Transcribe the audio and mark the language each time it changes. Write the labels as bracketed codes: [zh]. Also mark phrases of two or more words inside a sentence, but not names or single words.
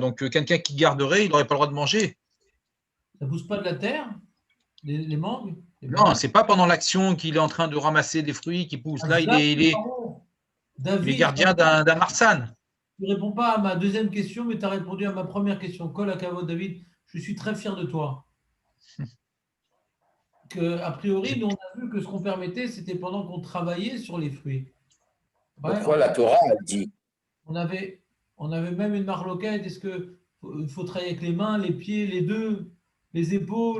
[fr] Donc, quelqu'un qui garderait, il n'aurait pas le droit de manger. Ça ne pousse pas de la terre, les mangues? Non, ce n'est pas pendant l'action qu'il est en train de ramasser des fruits qui poussent. Là, il est gardien d'un marsane. Tu ne réponds pas à ma deuxième question, mais tu as répondu à ma première question. [he] כל הכבוד, David, [fr] je suis très fier de toi. A priori, nous, on a vu que ce qu'on permettait, c'était pendant qu'on travaillait sur les fruits. Pourquoi la Torah, elle dit? On avait même une marloquette. Est-ce qu'il faut travailler avec les mains, les pieds, les deux, les épaules?